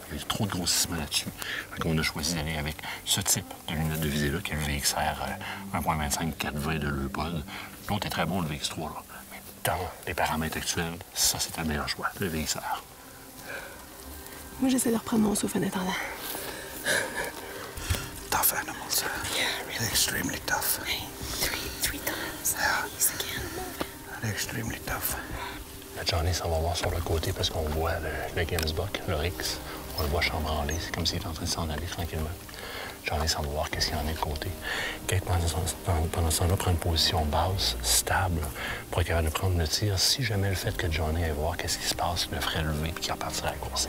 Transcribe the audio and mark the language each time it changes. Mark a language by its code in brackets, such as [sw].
[fr] Il y a trop de grossissement là-dessus. Donc, on a choisi d'aller avec ce type de lunette de visée-là, qui est le VXR 1.25 420 de Leupold. L'autre est très bon, le VX3, là. Mais dans les paramètres actuels, ça, c'est le meilleur choix, le VXR. Moi, j'essaie de reprendre mon souffle en attendant. [en] Tough animals. Yeah, really. They're extremely tough. Hey, three times. Yeah. He's again moving. They're extremely tough. [fr] La Johnny s'en va voir sur le côté parce qu'on voit le Gemsbok, l'oryx. On le voit chambranler. C'est comme s'il était en train de s'en aller tranquillement. Johnny s'en va voir qu'est-ce qu'il y en a de côté. Kate, pendant ce temps-là, prend une position basse, stable, pour être capable de prendre le tir. Si jamais le fait que Johnny aille voir qu'est-ce qui se passe, le ferait lever et qu'il repartirait à la course.